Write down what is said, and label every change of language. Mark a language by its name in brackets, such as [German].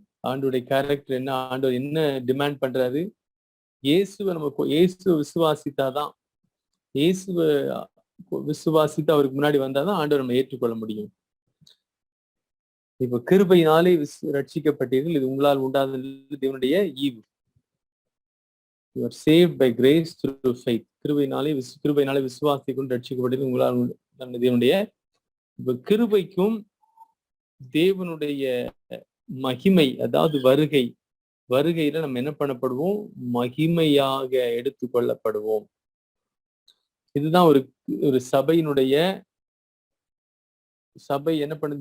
[Tamil] ஆண்டவருடைய கேரக்டர் என்ன? ஆண்டவர் என்ன டிமாண்ட் பண்றாரு? இயேசுவை விசுவாசித்தாதான், இயேசுவை விசுவாசித்து அவருக்கு முன்னாடி வந்தாதான் ஆண்டவர் நம்ம ஏற்றுக்கொள்ள முடியும். இப்ப கிருபையினாலே ரட்சிக்கப்பட்டீர்கள், இது உங்களால் உண்டாத தேவனுடைய ஈவு. [English] You are saved by grace through faith. [Tamil] கிருபையினாலே விசுவாசத்தை கொண்டு ரட்சிக்கப்பட்டது உங்களால் தேவனுடைய. இப்ப கிருபைக்கும் தேவனுடைய மகிமை, அதாவது வருகையில நம்ம என்ன பண்ணப்படுவோம்? மகிமையாக எடுத்துக்கொள்ளப்படுவோம். இதுதான் ஒரு சபையினுடைய சபை என்ன பண்ணுது?